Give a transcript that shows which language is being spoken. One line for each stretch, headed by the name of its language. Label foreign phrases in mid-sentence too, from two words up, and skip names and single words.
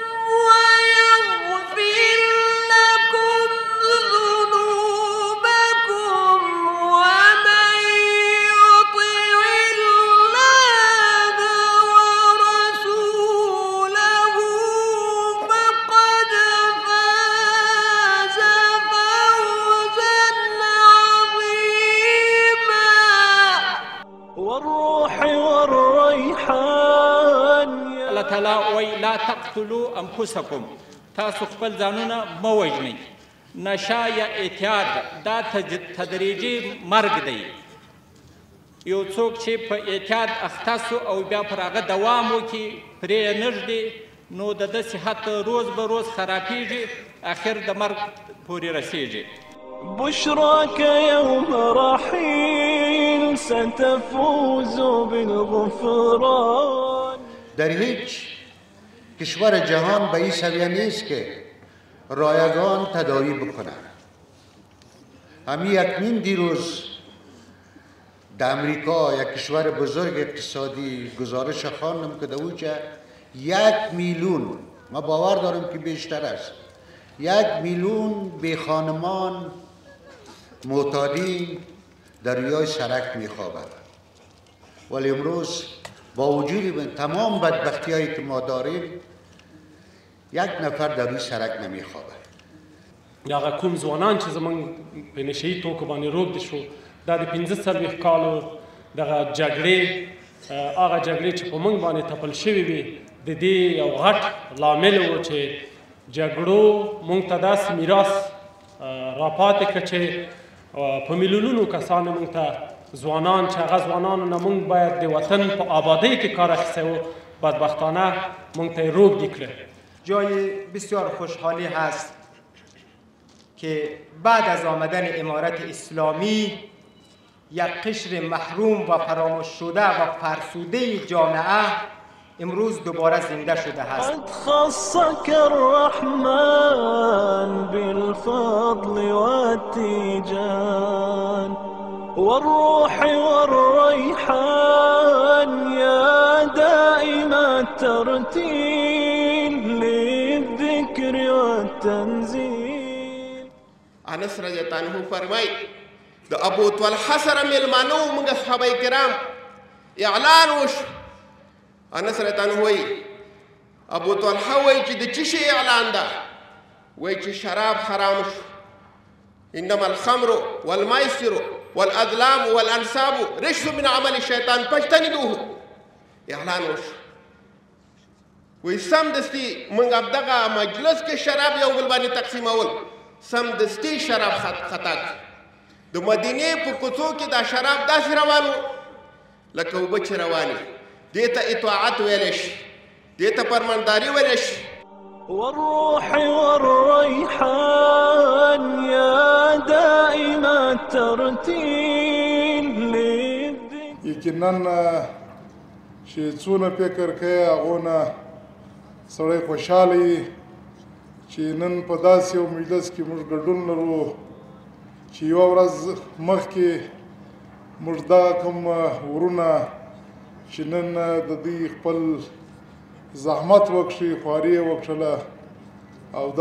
Arabic: ويغفر لكم ذنوبكم ومن يطع الله ورسوله فقد فاز فوزا عظيما. والروح والريحان.
Pashto: الله تعالی وی
Arabic: لا تقتلوا انفسکم،
Pashto: تاسو خپل ځانونه مه وژنئ. نشه یا اعتیاد دا تدریجي مرګ دی. یو څوک چې په اعتیاد اخته سو او بیا پر هغه دوام وکړي، پرې یې نږدي، نو د ده صحت روز به روز خرابیږي، اخر د مرګ پورې رسیږي.
Arabic: بشراك يوم رحيل ستفوز بالغفران.
Persian: در هیچ کشور جهان به این سویه نیست که رایگان تداوی بکنند. همین اکنون دیروز در امریکا، یک کشور بزرگ اقتصادی، گزارش خواندم که در اوجه 1 میلیون، ما باور دارم که بیشتر است، 1 میلیون بی خانمان معتادین در روی سرک میخوابند. ولی امروز با وجود تمام بدبختی هایی که ما داریم، 1 نفر در روی سرک نمیخوابه.
Pashto: هغه کوم ځوانان چې زموږ په نشهیي توکو باندې روږدي شو، دا د 45 کالو دغه جګړې، هغه جګړې چې په موږ باندې تپل شوې وي، د دې یو غټ لامل و چې جګړو موږ ته داسې میراث راپاتې کړه چې په میلیونونو کسانو موږ ته ځوانان چې هغه ځوانانو نه موږ باید د وطن په آبادۍ کې کار اخیستی و، بدبختانه موږ ته یې روږدي کړه.
Persian: جای بسیار خوشحالی هست که بعد از آمدن امارت اسلامی یک قشر محروم و فراموش شده و فرسوده جامعه امروز دوباره زنده شده است.
Arabic: قد خصك الرحمن بالفضل والتيجان والروح والريحان. يا دائم الترتيل للذكر والتنزيل.
Pashto: انس
Arabic: رضی الله عنه
Pashto: فرمای د ابو طلحه سره ملمانو موږ صحابه کرام اعلان وشو. انس
Arabic: رضی الله عنه
Pashto: وای ابو طلحه وای چې د چی شي اعلان ده؟ وای چې شراب حرام شو.
Arabic: انما الخمر والميسر والازلام والانساب رجس من عمل الشیطان فاجتنبوه.
Pashto: اعلان وشو. وای سمدستي موږ دغه مجلس کې شراب یو بل باندې تقسیمول، سمدستي شراب خطا د مدینې په کوڅو کې دا شراب داسې روان و لکه اوبه چې روانې. دې ته اطاعت ویلی شي، دې ته فرمانداري ویلی شي.
Arabic: والروح والريحان. يا دائم الترتيل للذكر.
Pashto: یقینا چې څونه فکر کوي هغونه سړی خوشحاله وي چې نن په داسې یو مجلس کې موږ ګډون لرو چې یوه ورځ مخکې موږ دغه کوم ورونه چې نن د دوی خپل زحمت وکړي، خواري یې وکړله او دا